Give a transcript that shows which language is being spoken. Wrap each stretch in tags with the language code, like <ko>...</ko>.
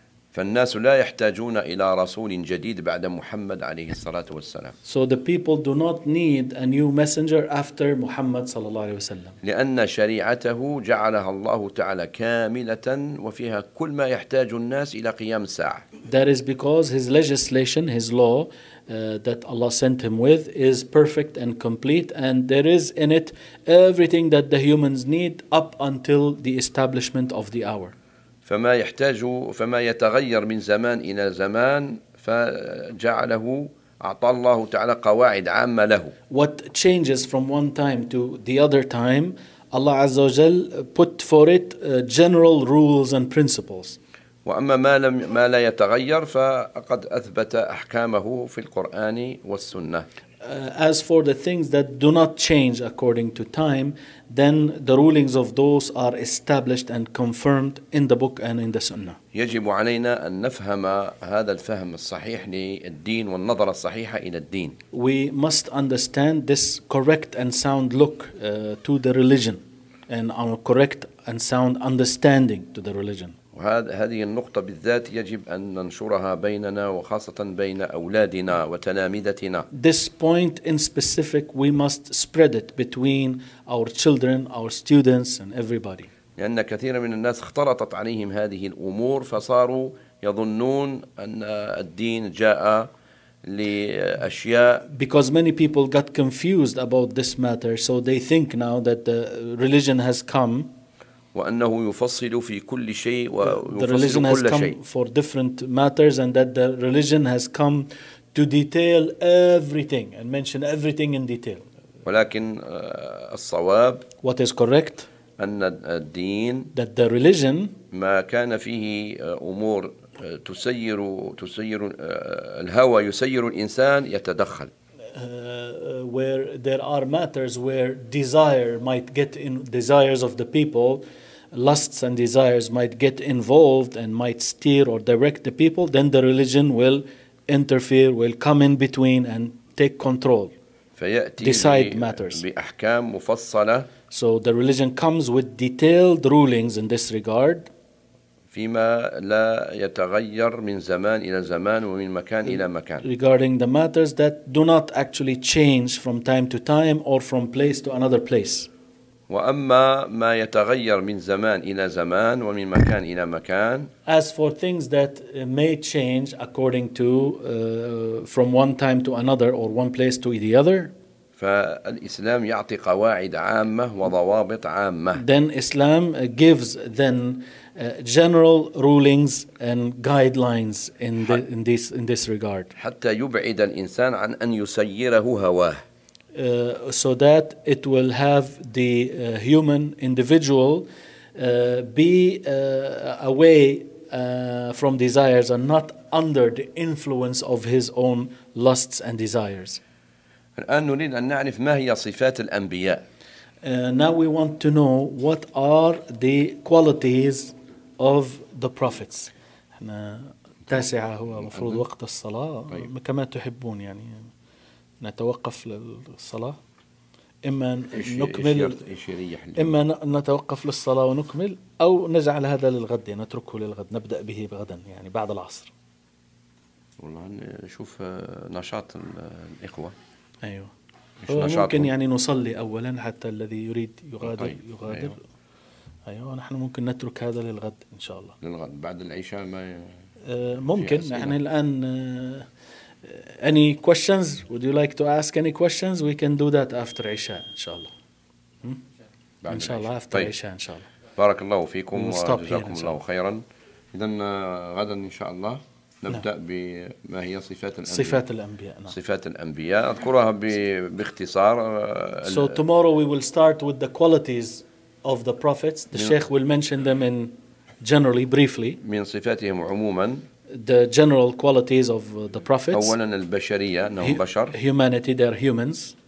<ar>فالناس لا يحتاجون إلى رسول جديد بعد محمد عليه الصلاة والسلام.</ar> <en>So the people do not need a new messenger after Muhammad</en> <ar>صلى الله عليه وسلم. لأن شريعته جعلها الله تعالى كاملة وفيها كل ما يحتاج الناس إلى قيام الساعة.</ar> <en>That is because his legislation, his law that Allah sent him with is perfect and complete and there is in it everything that the humans need up until the establishment of the hour.</en> <ar>فما يحتاج فما يتغير من زمان إلى زمان فجعله أعطى الله تعالى قواعد عامة له.</ar> <en>What changes from one time to the other time, Allah</en> <ar>عز وجل</ar> <en>put for it general rules and principles.</en> <ar>وأما ما لا يتغير فقد أثبت أحكامه في القرآن والسنة.</ar> <en>As for the things that do not change according to time, then the rulings of those are established and confirmed in the book and in the Sunnah.</en> <ar>يجب علينا أن نفهم هذا الفهم الصحيح للدين والنظرة الصحيحة إلى الدين.</ar> <en>We must understand this correct and sound look to the religion and our correct and sound understanding to the religion.</en> <ar>وهذه النقطة بالذات يجب أن ننشرها بيننا وخاصة بين أولادنا وتلامذتنا.</ar> <en>This point in specific, we must spread it between our children, our students, and everybody.</en> <ar>لأن كثير من الناس اختلطت عليهم هذه الأمور فصاروا يظنون أن الدين جاء لأشياء.</ar> <en>Because many people got confused about this matter, so they think now that the religion has come.</en> <ar>وأنه يفصل في كل شيء ويفصل</ar> <en>the religion</en> <ar>كل</ar> <en>has</en> <ar>شيء.</ar> <en>Come for different matters and that the religion has come to detail everything and mention everything in detail.</en> <ar>ولكن الصواب</ar> <en>what is correct</en> <ar>أن الدين</ar> <en>that the religion</en> <ar>ما كان فيه أمور تسير الهوى يسير الإنسان يتدخل.</ar> <en>Where there are matters where desire might get in desires of the people, lusts and desires might get involved and might steer or direct the people, then the religion will interfere, will come in between and take control, decide matters.</en> <ar>بأحكام مفصلة.</ar> <en>So the religion comes with detailed rulings in this regard.</en> <ar>فيما لا يتغير من زمان إلى زمان ومن مكان إلى مكان.</ar> <en>Regarding the matters that do not actually change from time to time or from place to another place.</en> <ar>وأما ما يتغير من زمان إلى زمان ومن مكان إلى مكان.</ar> <en>As for things that may change according to from one time to another or one place to the other.</en> <ar>فالإسلام يعطي قواعد عامة وضوابط عامة.</ar> <en>Then Islam gives then general rulings and guidelines in this regard.</en> <ar>حتى يبعد الإنسان عن أن يسيره هواه.</ar> <en>So that it will have the human individual be away from desires and not under the influence of his own lusts and desires.</en> <ar>الآن نريد أن نعرف ما هي صفات الأنبياء.</ar> <en>Now we want to know what are the qualities of the prophets.</en> <ar>إحنا تاسعة هو مفروض وقت الصلاة. طيب. كما تحبون يعني. نتوقف للصلاة إما نكمل إما نتوقف للصلاة ونكمل أو نجعل هذا للغد نتركه للغد نبدأ به غدا يعني بعد العصر. والله نشوف نشاط الإخوة. أيوه ممكن يعني نصلي أولا حتى الذي يريد يغادر. طيب. يغادر. أيوه نحن ممكن نترك هذا للغد إن شاء الله للغد بعد العشاء ما ممكن نحن الآن.</ar> <en>Any questions? Would you like to ask any questions? We can do that after Isha, inshallah. Inshallah, after Isha, inshallah.</en> <ar>بارك الله فيكم وجزاكم الله خيرا. إذن غدا إن شاء الله نبدأ بما هي صفات الأنبياء. صفات الأنبياء. نعم. صفات الأنبياء. أذكرها باختصار.</ar> <en>So tomorrow we will start with the qualities of the prophets. The Sheikh will mention them in generally, briefly.</en> <ar>من صفاتهم عموما.</ar> <en>The general qualities of the prophets.</en> <ar>أولاً البشرية أنهم بشر.</ar> <en>Humanity, they are humans.</en>